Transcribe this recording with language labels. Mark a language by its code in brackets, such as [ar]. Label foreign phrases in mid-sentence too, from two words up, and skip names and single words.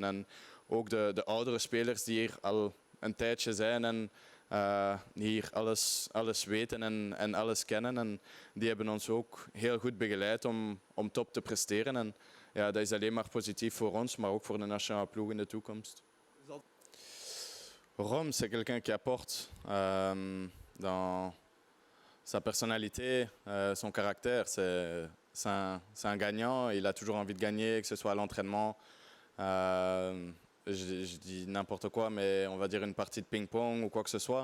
[nl] En ook de oudere spelers die hier al een tijdje zijn en hier alles weten en alles kennen. En die hebben ons ook heel goed begeleid om top te presteren. En ja, dat is alleen maar positief voor ons, maar ook voor de nationale ploeg in de toekomst. [fr] Rome, c'est quelqu'un qui apporte dans sa personnalité, son caractère. C'est un gagnant, il a toujours envie de gagner, que ce soit à l'entraînement. Je dis n'importe quoi, mais on va dire une partie de ping-pong ou quoi que ce soit.